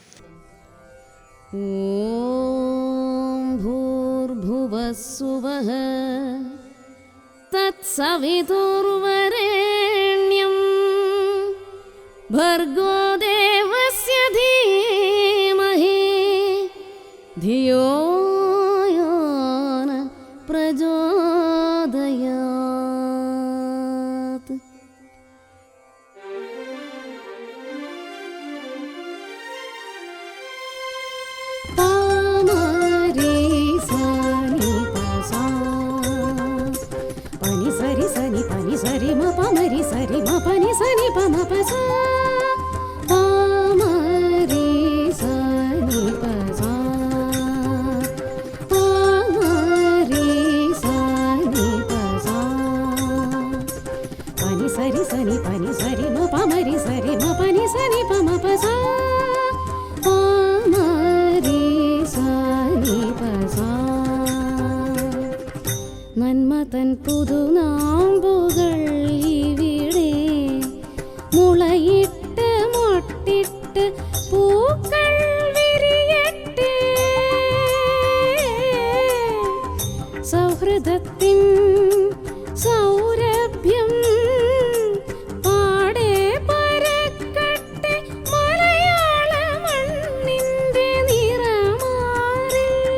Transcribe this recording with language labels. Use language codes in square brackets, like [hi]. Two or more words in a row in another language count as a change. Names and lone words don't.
[sa] ഓം ഭൂർഭുവസ്സുവഃ തത്സവിതുർവരേണ്യം ഭർഗോ ദേവസ്യ ധീമഹി ധിയോ യോ ന പ്രചോദയാത്. సరి మ పమరి సరి మ పని సని పమ పస పమరి సని పస పమరి సని పస పని సరి మ పమరి సరి మ పని సని పమ పస పమరి సని పస. [ml] നന്മതൻ പുതുനാമ്പുകൾ ഇവിടെ മുളയിട്ട് മൊട്ടിട്ട് പൂക്കൾ വിരിയട്ടെ. സൗഹൃദത്തിൻ സൗരഭ്യം പാടെ പരക്കട്ടെ മലയാള മണ്ണിൻ്റെ നിറമാറിൽ.